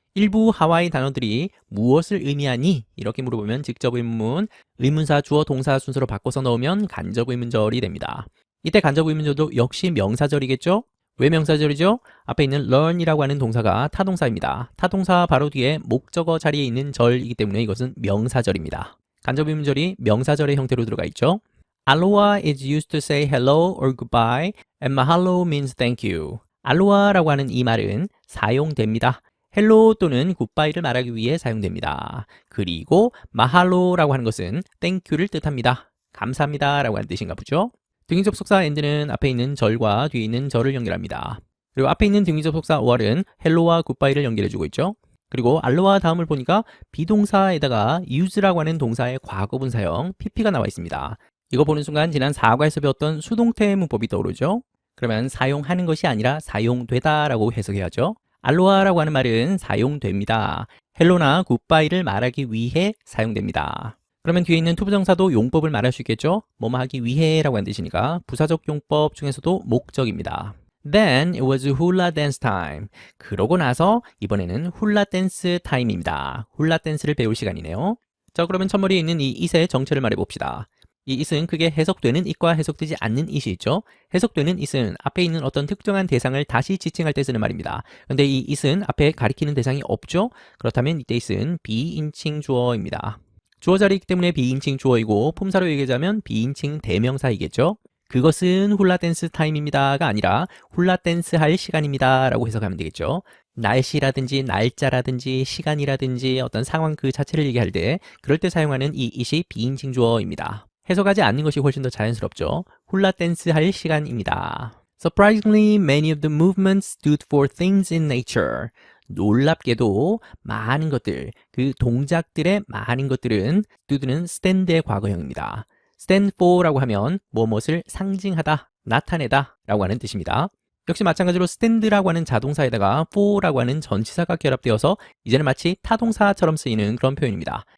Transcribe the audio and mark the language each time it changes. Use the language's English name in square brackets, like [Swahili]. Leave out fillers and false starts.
[Korean] 일부 하와이 단어들이 무엇을 의미하니? 이렇게 물어보면 직접 의문문, 의문사, 주어, 동사 순서로 바꿔서 넣으면 간접 의문절이 됩니다. 이때 간접 의문절도 역시 명사절이겠죠? 왜 명사절이죠? 앞에 있는 learn이라고 하는 동사가 타동사입니다. 타동사 바로 뒤에 목적어 자리에 있는 절이기 때문에 이것은 명사절입니다. 간접 의문절이 명사절의 형태로 들어가 있죠. [English] Aloha is used to say hello or goodbye and mahalo means thank you. [Korean] 알로하라고 하는 이 말은 사용됩니다. 헬로 또는 굿바이를 말하기 위해 사용됩니다. 그리고 마할로라고 하는 것은 땡큐를 뜻합니다. 감사합니다 라고 하는 뜻인가 보죠. 등위 접속사 and는 앞에 있는 절과 뒤에 있는 절을 연결합니다. 그리고 앞에 있는 등위 접속사 or은 헬로와 굿바이를 연결해주고 있죠. 그리고 알로하 다음을 보니까 비동사에다가 use라고 하는 동사의 과거분 사형 pp가 나와 있습니다. 이거 보는 순간 지난 4과에서 배웠던 수동태 문법이 떠오르죠. 그러면 사용하는 것이 아니라 사용되다 라고 해석해야죠. 알로하라고 하는 말은 사용됩니다. 헬로나 굿바이를 말하기 위해 사용됩니다. 그러면 뒤에 있는 투부정사도 용법을 말할 수 있겠죠? 뭐뭐 하기 위해 라고 한 뜻이니까 부사적 용법 중에서도 목적입니다. [English] Then it was hula dance time. [Korean] 그러고 나서 이번에는 훌라 댄스 타임입니다. 훌라 댄스를 배울 시간이네요. 자, 그러면 첫머리에 있는 이 it의 정체를 말해 봅시다. 이 it은 크게 해석되는 it과 해석되지 않는 it이 있죠. 해석되는 it은 앞에 있는 어떤 특정한 대상을 다시 지칭할 때 쓰는 말입니다. 근데 이 it은 앞에 가리키는 대상이 없죠. 그렇다면 이때 it은 비인칭 주어입니다. 주어 자리이기 때문에 비인칭 주어이고 품사로 얘기하자면 비인칭 대명사이겠죠. 그것은 훌라 댄스 타임입니다가 아니라 훌라 댄스 할 시간입니다 라고 해석하면 되겠죠. 날씨라든지 날짜라든지 시간이라든지 어떤 상황 그 자체를 얘기할 때 그럴 때 사용하는 이 it이 비인칭 주어입니다. 해석하지 않는 것이 훨씬 더 자연스럽죠. 훌라 댄스 할 시간입니다. [English] Surprisingly, many of the movements stood for things in nature. [Korean] 놀랍게도 많은 것들, 그 동작들의 많은 것들은 stood는 stand의 과거형입니다. stand for라고 하면 무엇을 상징하다, 나타내다 라고 하는 뜻입니다. 역시 마찬가지로 stand라고 하는 자동사에다가 for라고 하는 전치사가 결합되어서 이제는 마치 타동사처럼 쓰이는 그런 표현입니다.